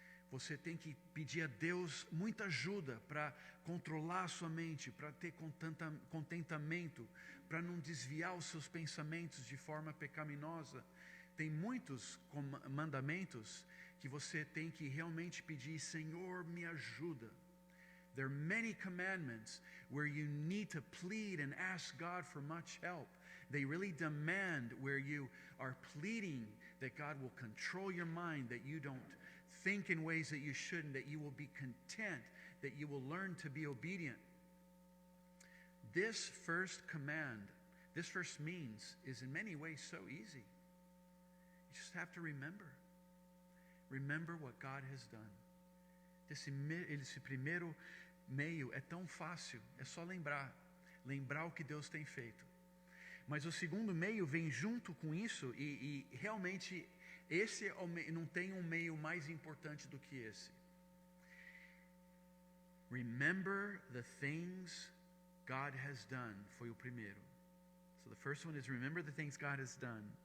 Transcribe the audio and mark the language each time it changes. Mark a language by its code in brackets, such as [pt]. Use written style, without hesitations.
[pt] Você tem que pedir a Deus muita ajuda para controlar a sua mente, para ter contentamento, para não desviar os seus pensamentos de forma pecaminosa. Tem muitos mandamentos que você tem que realmente pedir, Senhor, me ajuda. [en] There are many commandments where you need to plead and ask God for much help. They really demand where you are pleading that God will control your mind, that you don't think in ways that you shouldn't, that you will be content, that you will learn to be obedient. This first command, this first means, is in many ways so easy. You just have to remember. Remember what God has done. [pt] Esse primeiro meio é tão fácil, é só lembrar o que Deus tem feito. Mas o segundo meio vem junto com isso e realmente esse não tem um meio mais importante do que esse. [en] Remember the things God has done [pt] foi o primeiro. [en] So the first one is remember the things God has done.